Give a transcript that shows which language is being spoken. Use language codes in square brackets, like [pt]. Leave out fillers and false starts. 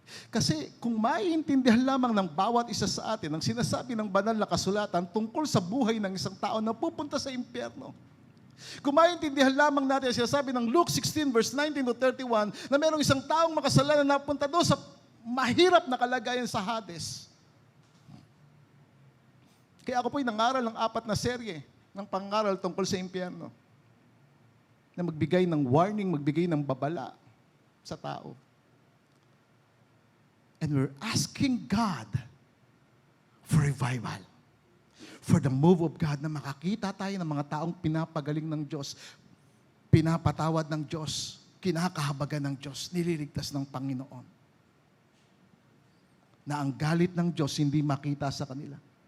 [tl] Kasi kung maiintindihan lamang ng bawat isa sa atin ang sinasabi ng banal na kasulatan tungkol sa buhay ng isang tao na pupunta sa impyerno, kung maiintindihan lamang natin ang sinasabi ng Luke 16 verse 19 to 31 na merong isang taong makasalanan na napunta doon sa mahirap na kalagayan sa Hades. Kaya ako po'y nangaral ng 4 na serye ng pangaral tungkol sa impyerno na magbigay ng warning, magbigay ng babala sa tao. [en] And we're asking God for revival. For the move of God [tl] na makakita tayo ng mga taong pinapagaling ng Diyos, pinapatawad ng Diyos, kinakahabagan ng Diyos, nililigtas ng Panginoon. Na ang galit ng Diyos hindi makita sa kanila.